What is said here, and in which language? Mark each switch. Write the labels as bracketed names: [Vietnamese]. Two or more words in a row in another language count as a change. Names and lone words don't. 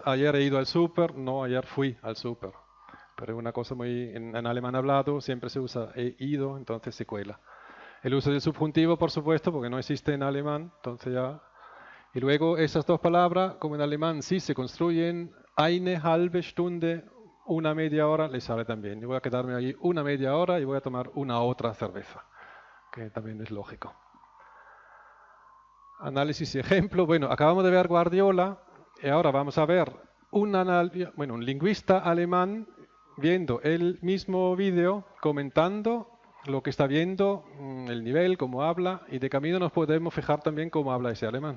[Spanish] Ayer he ido al súper, no, ayer fui al súper. Pero es una cosa muy, en alemán hablado siempre se usa he ido, entonces se cuela. El uso del subjuntivo, por supuesto, porque no existe en alemán, entonces ya. Y luego esas dos palabras, como en alemán sí se construyen, [German] eine halbe Stunde, [Spanish] una media hora, le sale también. Yo voy a quedarme allí una media hora y voy a tomar una otra cerveza, que también es lógico. Análisis y ejemplo. Bueno, acabamos de ver Guardiola y ahora vamos a ver un lingüista alemán viendo el mismo vídeo, comentando lo que está viendo, el nivel, cómo habla, y de camino nos podemos fijar también cómo habla ese alemán.